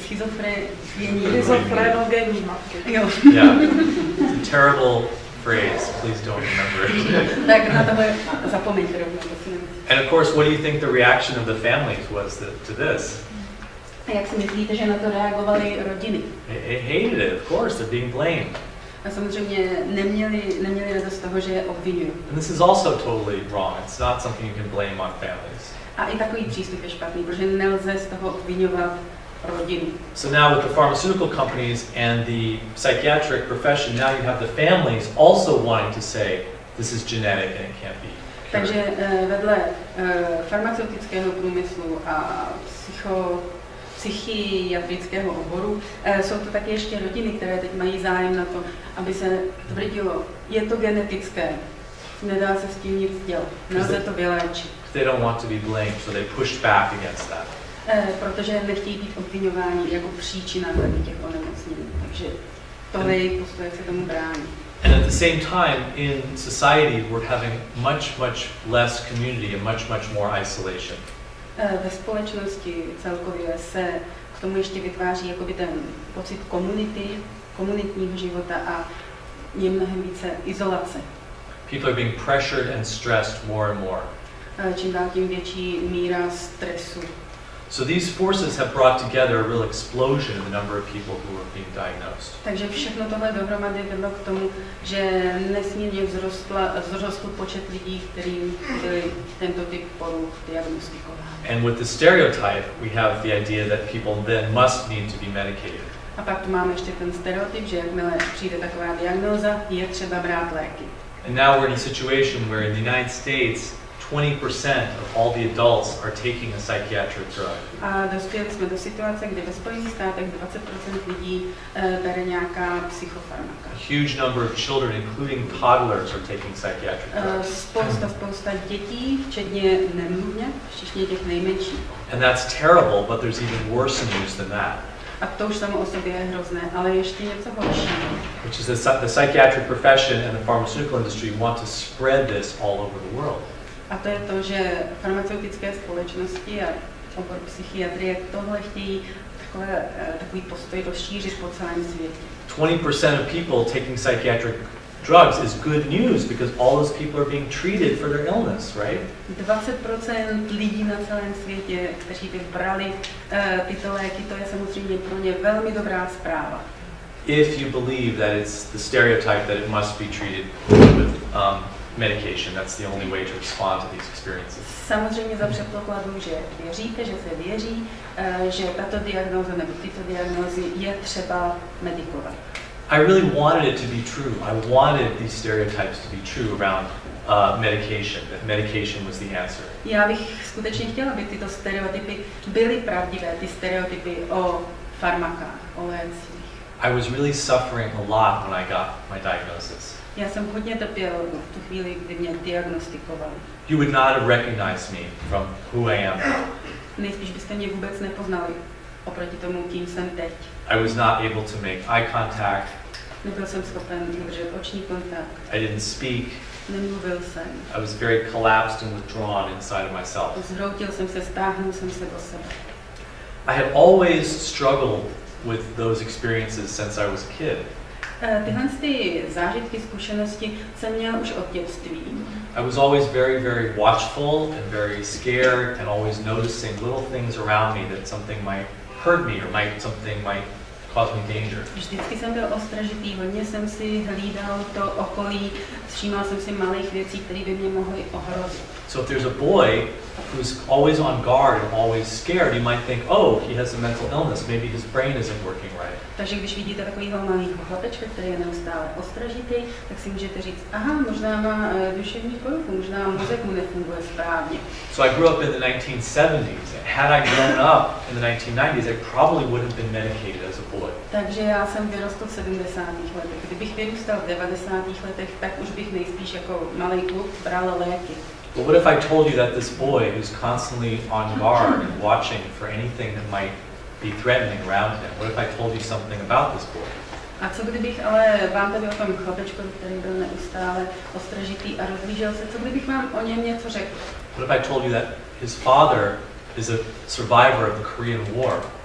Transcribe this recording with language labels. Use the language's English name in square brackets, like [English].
[Czech] schizofrenogenní matky. Jo. [English] Yeah, it's a terrible phrase. Please don't remember it. [Czech] Tak na tohle zapomeňte rovnou. [English] And of course, what do you think the reaction of the families was to this? [Czech] A jak si myslíte, že na to reagovaly rodiny? [English] They hated it, of course. They're being blamed. [Czech] A samozřejmě neměli radost z toho, že je obvinují. [English] And this is also totally wrong. It's not something you can blame on families. [Czech] A i takový přístup je špatný, protože nelze z toho obvinovat rodinu. [English] So now with the pharmaceutical companies and the psychiatric profession, now you have the families also wanting to say this is genetic and it can't be cured. [Czech] Takže vedle farmaceutického průmyslu a psychiatrického oboru jsou to taky ještě rodiny, které teď mají zájem na to, aby se tvrdilo, je to genetické, nedá se s tím nic dělat, nelze to vyléčit. [English] They don't want to be blamed, so they pushed back against that. [Czech] Protože nechtějí být obviňováni jako příčina těch onemocnění. Takže tohle je jejich postoj, jak se tomu brání. [English] And at the same time, in society, we're having much less community and much more isolation. [Czech] Ve společnosti celkově se k tomu ještě vytváří jakoby ten pocit komunitního života a je mnohem více izolace. [English] People are being pressured and stressed more and more. [Czech] Čím dál tím větší míra stresu. [English] So these forces have brought together a real explosion in the number of people who are being diagnosed. [Czech] Takže všechno tohle dohromady vedlo k tomu, že nesmírně vzrostl počet lidí, kterým byli tento typ poruch diagnostikovány. [English] And with the stereotype, we have the idea that people then must need to be medicated. [Czech] A pak tu máme ještě ten stereotyp, že jakmile přijde taková diagnóza, je třeba brát léky. [English] And now we're in a situation where in the United States 20% of all the adults are taking a psychiatric drug. [Czech] A dospěli jsme do situace, kdy ve Spojených státech 20% lidí bere nějaká psychofarmaka. [English] A huge number of children, including toddlers, are taking psychiatric drugs. [Czech] Spousta dětí, včetně nemluvně, včetně těch nejmenších. [English] And that's terrible, but there's even worse news than that. [Czech] A to už samo o sobě je hrozné, ale ještě něco horšího. [English] Which is the psychiatric profession and the pharmaceutical industry want to spread this all over the world. [Czech] A to je to, že farmaceutické společnosti a obor psychiatrie tohle chtějí takový postoj rozšířit po celém světě. [English] 20% of people taking psychiatric drugs is good news because all those people are being treated for their illness, right? [Czech] 20% lidí na celém světě, kteří by brali tyto léky, to je samozřejmě pro ně velmi dobrá zpráva. [English] If you believe that it's the stereotype that it must be treated with medication, that's the only way to respond to these experiences. [Czech] Samozřejmě za předpokladu, že věříte, že se věří, že tato diagnóza nebo tyto diagnózy je třeba medikovat. [English] I really wanted it to be true. I wanted these stereotypes to be true around medication, that medication was the answer. [Czech] Já bych skutečně chtěla, aby tyto stereotypy byly pravdivé, ty stereotypy o farmakách, o lécích. [English] I was really suffering a lot when I got my diagnosis. [Czech] Já jsem hodně trpěl v tu chvíli, kdy mě diagnostikovali. [English] You would not have recognized me from who I am now. [Czech] Nejspíš byste mě vůbec nepoznali oproti tomu, kým jsem teď. [English] I was not able to make eye contact. [Czech] Nebyl jsem schopen udržet oční kontakt. [English] I didn't speak. [Czech] Nemluvil jsem. [English] I was very collapsed and withdrawn inside of myself. [Czech] Zhroutil jsem se, stáhnul jsem se do sebe. [English] I had always struggled with those experiences since I was a kid. [Czech] Tyhle zážitky, zkušenosti jsem měl už od dětství. [English] I was always very watchful and very scared and always noticing little things around me that something might hurt me or something might cause me danger. [Czech] Vždycky jsem byl ostražitý, hodně jsem si hlídal to okolí, všímal jsem si malých věcí, které by mě mohly ohrozit. [English] So if there's a boy who's always on guard and always scared, you might think, oh, he has a mental illness, maybe his brain isn't working right. [Czech] Takže když vidíte takovýho malého chlapečka, který je neustále ostražitý, tak si můžete říct, aha, možná má duševní poruchu, možná mozek mu nefunguje správně. [English] So I grew up in the 1970s. Had I grown up in the 1990s, I probably would have been medicated as a boy. [Czech] Takže já jsem vyrostl v 70. letech. Kdybych vyrůstal v 90. letech, tak už bych nejspíš jako malý kluk bral léky. [English] But what if I told you that this boy who's constantly on guard and watching for anything that might be threatening around him, what if I told you something about this boy? [Czech] A co kdybych ale vám tady o tom chlapečkovi, který byl neustále ostražitý a rozlížel se, co kdybych vám o něm něco řekl? [English] What if I told you that his father is a survivor of the Korean War?